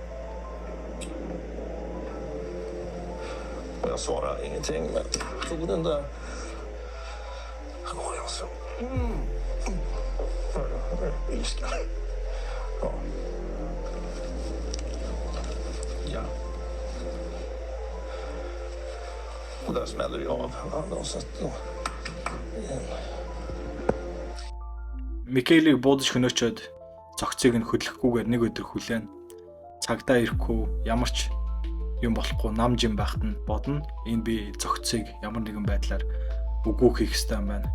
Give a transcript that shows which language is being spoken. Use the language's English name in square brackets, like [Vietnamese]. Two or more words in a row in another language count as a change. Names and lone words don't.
[Swedish] Och jag svarade ingenting, men tog den där. Och jag så... Ilska. Ja. Ja. Och där smäller det av. [Mongolian] Микелийг буудаж хөнөөчөөд зогцыг нь хөдлөхгүйгээр нэг өдөр хүлээн. Цагдаа ирэхгүй ямар ч юм болохгүй нам жим байхад нь бодно. Энэ би зогцыг ямар нэгэн байдлаар үгүй хийх ёстой юм байна.